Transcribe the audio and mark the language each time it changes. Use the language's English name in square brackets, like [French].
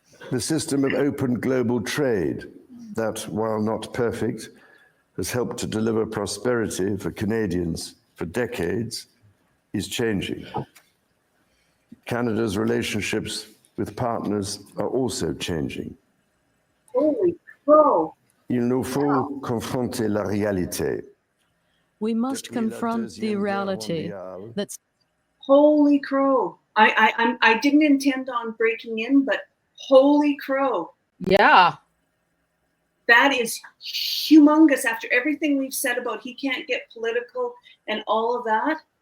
[English] The system of open global trade that, while not perfect, has helped to deliver prosperity for Canadians for decades, is changing. Canada's relationships with partners are also changing. Holy crow. [French] Il nous faut confronter la réalité. [English] We must confront the reality that's... Holy crow. I didn't intend on breaking in, but holy crow. Yeah. That is humongous after everything we've said about he can't get political and all of that.